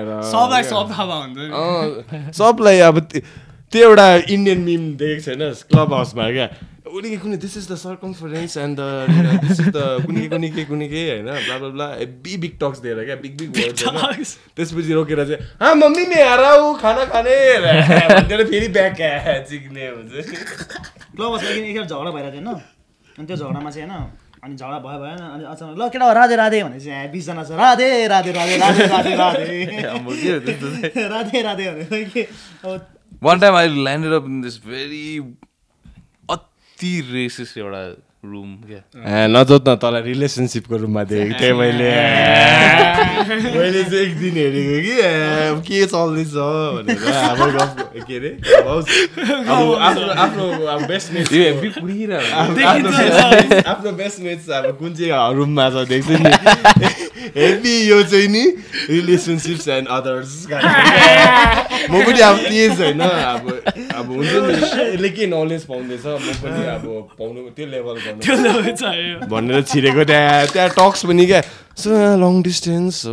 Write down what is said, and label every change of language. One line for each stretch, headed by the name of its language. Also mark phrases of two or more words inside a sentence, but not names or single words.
Nepali: सबलाई सब थाहा हुन्छ सबलाई अब त्यो एउटा
English: Indian meme
Nepali: देखेको छैन क्लब हाउसमा क्या कुनै
English: this is the circumference and this is the
Nepali: कुनै के होइन ब्ला ब्ला ब्ला
English: big talks
Nepali: दिएर क्या
English: big words
Nepali: होइन त्यसपछि रोकेर चाहिँ
Hindi: हाँ मम्मी मैं आ रहा हूँ खाना खाने
Nepali: भनेर फेरि ब्याक चिक्ने हुन्छ क्लब हाउसमा एकखेप झगडा भइरहेको थियो होइन अनि त्यो झगडामा चाहिँ होइन अनि झगडा भयो भएन अनि अचानक ल केटा राधे राधे भने चाहिँ 20 जना छ राधे राधे राधे राधे राधे राधे राधे राधे भने के अब
English: One time I landed up in this very अति racist एउटा room क्या
Nepali: नजोत् न तँलाई रिलेसनसिपको रुममा देखेको थिएँ मैले मैले चाहिँ एक दिन हेरेको कि के चल्दैछ भनेर अब के अरे आफ्नो बेस्टमेट आफ्नो बेस्टमेट अब कुन चाहिँ रुममा छ देख्छु नि हेभी यो चाहिँ नि
English: relationships and others
Nepali: म पनि अब त्यही छैन अब हुन्छ नि यसले के नलेज पाउँदैछ म पनि अब पाउनु त्यो लेभल भनेर छिरेको त्यहाँ टक्स पनि क्या
English: long distance